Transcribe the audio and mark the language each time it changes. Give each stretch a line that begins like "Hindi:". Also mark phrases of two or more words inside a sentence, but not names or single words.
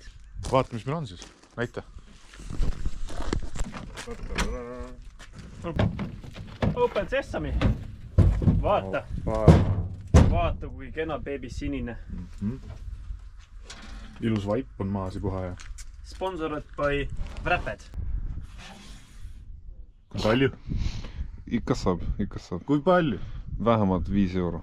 Estonian: Vaata, mis meil on siis. Näita.
English: Open Sesame.
Estonian: Vaata. Vaata, kui kena beebis sinine. Ilus vaip on maas ja puha ja.
English: Sponsored by Wrapped.
Estonian: Kui palju? Ikka saab. Kui palju? Vähemalt 5 euro.